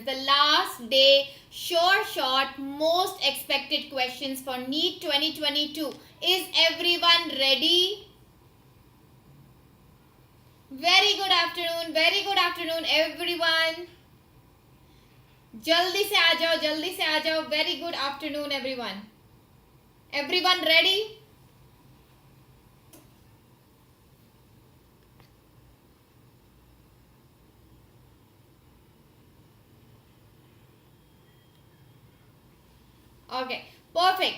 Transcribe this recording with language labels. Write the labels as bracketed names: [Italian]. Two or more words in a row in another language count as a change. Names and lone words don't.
[English] The last day Sureshot most expected questions for NEET 2022. Is everyone ready? Very good afternoon everyone. [Hindi] जल्दी से आ जाओ, जल्दी से आ जाओ. [English] Very good afternoon everyone. Everyone ready? Okay, perfect.